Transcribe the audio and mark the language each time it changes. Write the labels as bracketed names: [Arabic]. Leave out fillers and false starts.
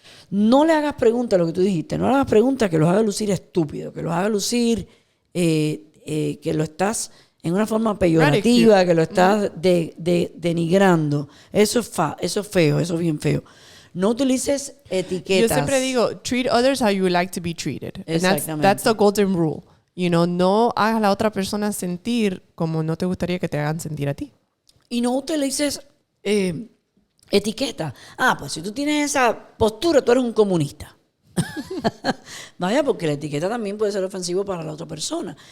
[Spanish] No le hagas preguntas, lo que tú dijiste, no le hagas preguntas que los haga lucir estúpidos, que los haga lucir que lo estás en una forma peyorativa, que lo estás denigrando. Eso es feo, eso es bien feo. No utilices etiquetas. Yo siempre digo, [English] treat others how you would like to be treated. [Spanish] Exactamente. [English] And that's the golden rule. [Spanish] No hagas a la otra persona sentir como no te gustaría que te hagan sentir a ti. Y no utilices etiqueta. Pues si tú tienes esa postura, tú eres un comunista. Vaya, porque la etiqueta también puede ser ofensivo para la otra persona.